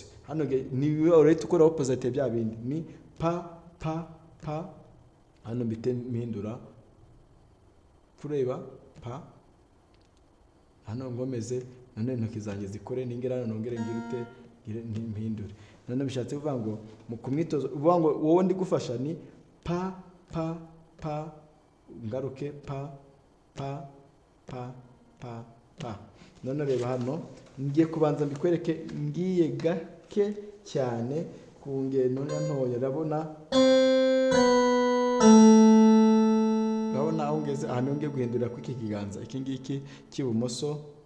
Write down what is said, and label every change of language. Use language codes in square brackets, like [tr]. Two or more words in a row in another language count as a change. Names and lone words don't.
[rw] Hano ni urahita ukora opposite bya bindi, ni pa pa pa. Hano mbite mpindura, kureba pa, hano ngomeze. None intoki zanjye zikore ningera nongere ngirute mpindure. None bishatse kuvuga ngo mu kumwitozo uvuga ngo wowe ndi gufasha ni pa pa pa, ngaruke pa pa pa pa pa. None reba hano ngiye kubanza mbikwereke ngiye gake cyane ku ngeno ntoya. Urabona aho ngeze, ahantu ngiye guhindurira ku iki kiganza iki ngiki cy'ibumoso.